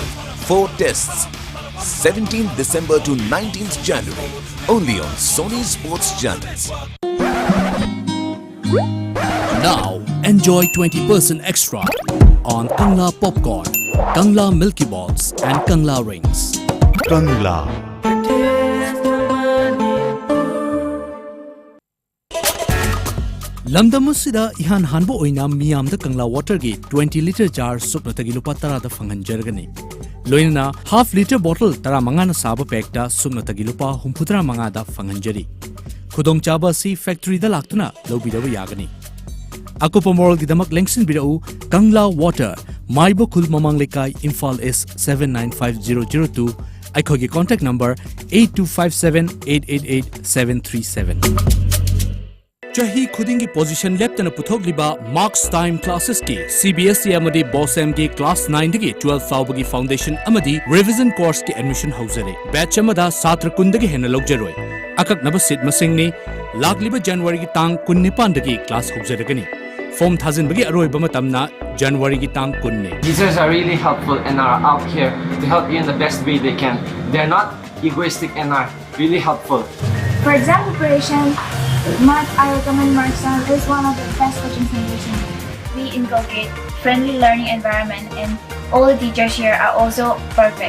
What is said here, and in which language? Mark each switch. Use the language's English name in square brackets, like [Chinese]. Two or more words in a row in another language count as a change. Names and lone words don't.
[English] 4 tests. 17th December to 19th January. Only on Sony Sports channels. Now, enjoy 20% extra on Kangla Popcorn, Kangla Milky Balls and Kangla Rings. Kangla. [Manipuri] Lamdamusida ihan hanbo OINAM miyamda Kangla water gi 20 liter jar supna tagi lupa tara da fanganjargani. Loina [English] half liter bottle [Manipuri] tara mangana saba pekta supna tagi lupa humpudra mangada fanganjari. Kudong chaba si factory da laktuna lobidaba yagani. Akupa moral gidamak lengsin bidau Kangla water Maibo Kul Mamang Lekai Imphal S 795002. Aikogi [English] contact number [Manipuri] 8257888737. Chahi khudingi position leptana puthokliba marks time classes ki CBSE amadi BOSM ki class 9 dagi 12 fawbagi foundation amadi [English] revision course [Manipuri] ki admission hauzare batch amada satra kundagi hena logjaroi akaknaba seat masing ni lagliba January ki tang 19 dagi class hauzaragani form thazin bagi aroi bamatamna January ki tang 19. [English] Teachers are really helpful and are out here to help you in the best way they can. They're not egoistic and are really helpful. For exam preparation, Math, I recommend Markson is one of the best coaching centers. We inculcate friendly learning environment and all the teachers here are also perfect.